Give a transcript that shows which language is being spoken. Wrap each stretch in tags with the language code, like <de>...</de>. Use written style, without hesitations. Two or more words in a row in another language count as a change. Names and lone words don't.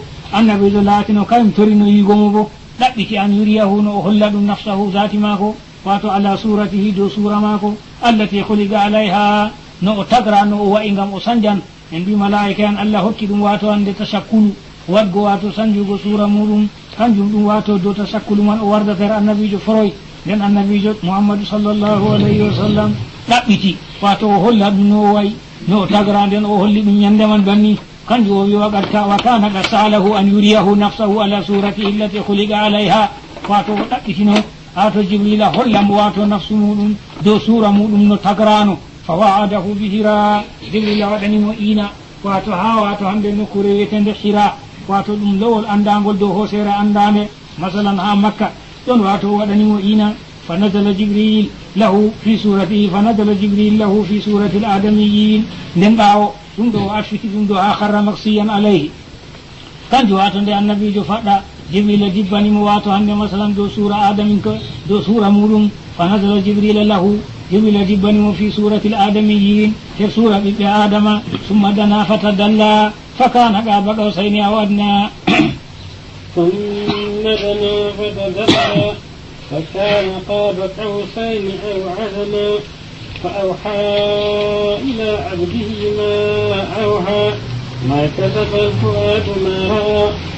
<ff>annabijo laatino kañum torino yigomo bo ɗaɓɓiti</ff> <ar>أن يريه</ar> <ff>no o holla ɗum nafsahu zati maako wato</ff> <ar>على صورته</ar> <ff>dow suura maako</ff> <ar>التي خلق عليها</ar> <ff>no o tagra no o wayi ngam o sanjan en mbi malaika en allah hokki ɗum wato hande tasakkulu wadgo wato sanjugo suura muɗum kanjum ɗum wato dow tasakkulu man o wardatere annabijo foroy nden annabijo muhammadu</ff> <ar>صلى الله عليه وسلم</ar> <ff>ɗaɓɓiti wato o holla ɗum no o wayi no o tagra nden o holli ɗum ñande man banni kanjum o wi</ff> <ar>وكان قد سأله أن يريه نفسه على صورته التي خلق عليها</ar> <ff>wato o ɗaɓɓitino wato jibrila hollamo wato nafsu muɗum dow suura muɗum no tagrano</ff> <ar>فواعده بحراء</ar> <ff>jibrila waɗanimo ina wato ha wato hande nokkure wiyetende hira wato ɗum lowol andagol dow hosere andande masalan ha makka ɗon wato waɗanimo ina</ff> <ar>فنزل جبريل له في صورته فنزل جبريل له في صورة الآدميين</ar> <ff>nden ɓawo ɗum ɗo o arfiti ɗum ɗo ha harra maksiyan alayhi kanjum wato nde annabijo faɗɗa jibrila jibbanimo wato hande masalan dow suura adamin ko dow suura muɗum</ff> <ar>فنزل جبريل له</ar> <ff>jibrila jibbanimo</ff> <ar>في صورة الآدميين</ar> <ff>her suura ɓiɓɓe adama</ff> <ar>ثم دنا فتدلى فكان قاب قوسين أو أدنى ثم دنا فتدلى فكان قاب قوسين أو عدنا فأوحى إلى عبده ما أوحى ما كذب الفؤاد ما رأى</ar>